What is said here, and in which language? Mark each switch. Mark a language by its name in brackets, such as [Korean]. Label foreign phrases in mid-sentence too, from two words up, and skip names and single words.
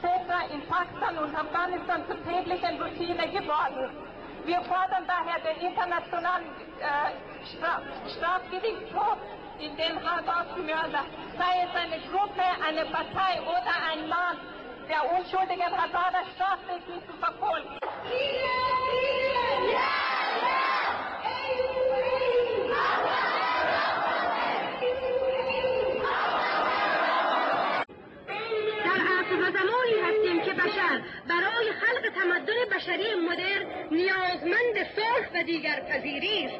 [German] in Pakistan und Afghanistan zur täglichen Routine geworden. Wir fordern daher den internationalen Strafgerichtshof in den Holocaust-Mörder, sei es eine Gruppe, eine Partei oder ein Land, der unschuldige Hazara strafrechtlich zu verfolgen. [Persian] در عصر و زمانی هستیم که بشر برای خلق تمدن بشری مدرن نیازمند صلح و دیگرپذیری است.